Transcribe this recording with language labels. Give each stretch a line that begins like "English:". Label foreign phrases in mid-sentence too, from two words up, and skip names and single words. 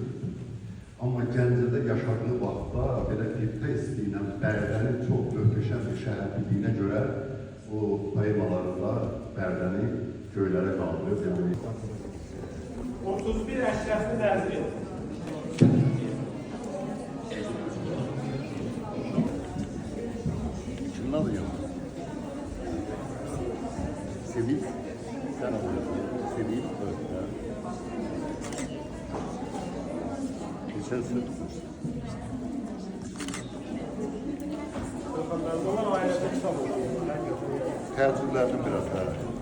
Azerbaijani: Amma Gəncədə yaşadığı vaxtda belə qibtə istəyinə Bərdənin çox möhtəşəm bir şəhər bildiyinə görə o poemalarında Bərdəni göylərə qaldırıb. Yəni 31 Əşrəfli Nəzri.
Turkish: Kimdən alıyor? Sevil, sen alıyorsun. Sevil, öğretmen. Geçen sene tutmuşsun.
Azerbaijani: Təcrübələrim biraz daha.